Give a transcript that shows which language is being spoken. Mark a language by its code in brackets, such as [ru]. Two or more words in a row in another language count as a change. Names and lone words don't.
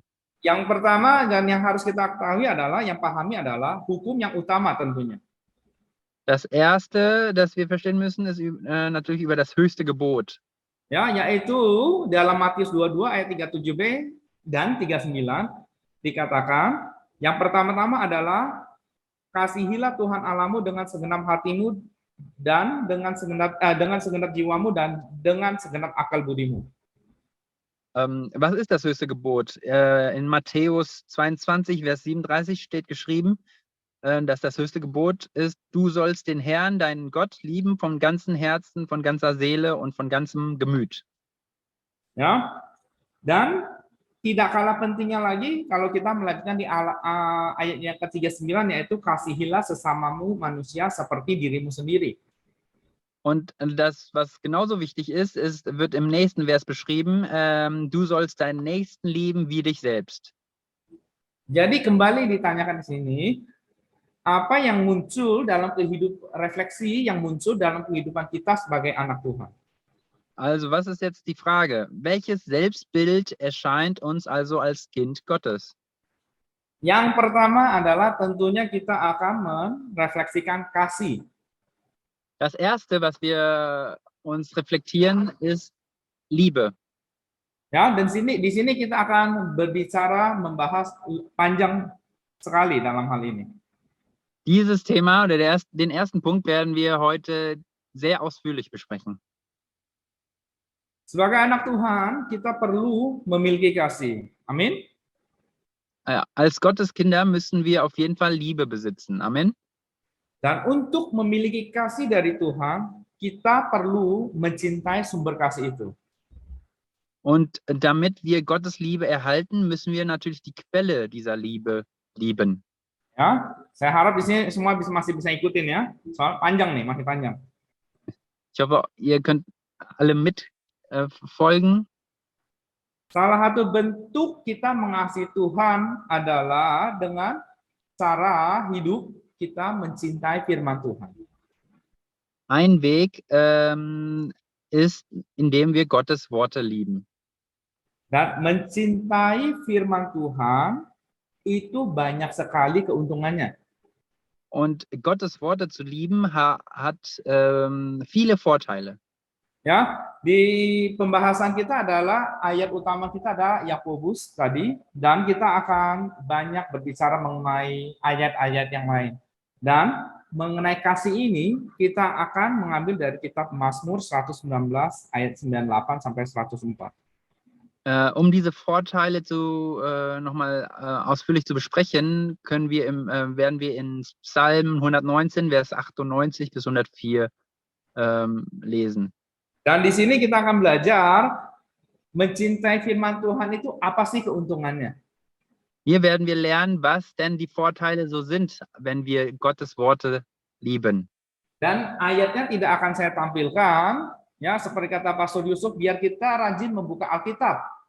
[id] Yang pertama dan yang harus kita ketahui adalah, yang pahami adalah hukum yang utama tentunya. [de] Das erste, das wir verstehen müssen, ist natürlich über das höchste Gebot. [id] Ya, yaitu dalam Matius 22 ayat 37b dan 39 dikatakan, yang pertama-tama adalah kasihilah Tuhan Allahmu dengan segenap hatimu dan dengan segenap jiwamu dan dengan segenap akal budimu. [de] Was ist das höchste Gebot? In Matthäus 22, Vers 37 steht geschrieben, dass das höchste Gebot ist, du sollst den Herrn, deinen Gott, lieben vom ganzen Herzen, von ganzer Seele und von ganzem Gemüt. [id] Ya, dan tidak kalah pentingnya lagi kalau kita melanjutkan di ayat yang ke-39, yaitu kasihilah sesamamu manusia seperti dirimu sendiri. [de] Und das, was genauso wichtig ist, wird im nächsten Vers beschrieben, du sollst deinen Nächsten lieben wie dich selbst. [id] Jadi kembali ditanyakan di sini, apa yang muncul dalam refleksi yang muncul dalam kehidupan kita sebagai anak Tuhan? [de] Also was ist jetzt die Frage? Welches Selbstbild erscheint uns also als Kind Gottes? [id] Yang pertama adalah tentunya kita akan merefleksikan kasih. [de] Das erste, was wir uns reflektieren, ist Liebe. [id] Ya, dan di sini kita akan berbicara membahas panjang sekali dalam hal ini. [de] Dieses Thema oder den ersten Punkt werden wir heute sehr ausführlich besprechen. [id] Sebagai anak Tuhan, kita perlu memiliki kasih. Amin. [de] Als Gotteskinder müssen wir auf jeden Fall Liebe besitzen. Amen. [id] Dan untuk memiliki kasih dari Tuhan, kita perlu mencintai sumber kasih itu. [de] Und damit wir Gottes Liebe erhalten, müssen wir natürlich die Quelle dieser Liebe lieben. [id] Ya, saya harap di sini semua masih bisa ikutin ya. Soal panjang nih, masih panjang. [de] Ich hoffe, ihr könnt alle folgen. [id] Salah satu bentuk kita mengasihi Tuhan adalah dengan cara hidup kita mencintai firman Tuhan. [de] Ein Weg ist, indem wir Gottes Worte lieben. [id] Dan mencintai firman Tuhan itu banyak sekali keuntungannya. [de] Und Gottes Worte zu lieben hat viele Vorteile. [id] Ya, di pembahasan kita adalah ayat utama kita adalah Yakobus tadi, dan kita akan banyak berbicara mengenai ayat-ayat yang lain. Dan mengenai kasih ini kita akan mengambil dari kitab Mazmur 119 ayat 98 sampai 104. [de] Um diese Vorteile nochmal ausführlich zu besprechen, werden wir in Psalm 119, Vers 98 bis 104 lesen. [id] Dan di sini kita akan belajar mencintai firman Tuhan itu apa sih keuntungannya. [de] Hier werden wir lernen, was denn die Vorteile so sind, wenn wir Gottes Worte lieben. [id] Dan ayatnya tidak akan saya tampilkan, ya seperti kata Pastor Yusuf, biar kita rajin membuka Alkitab.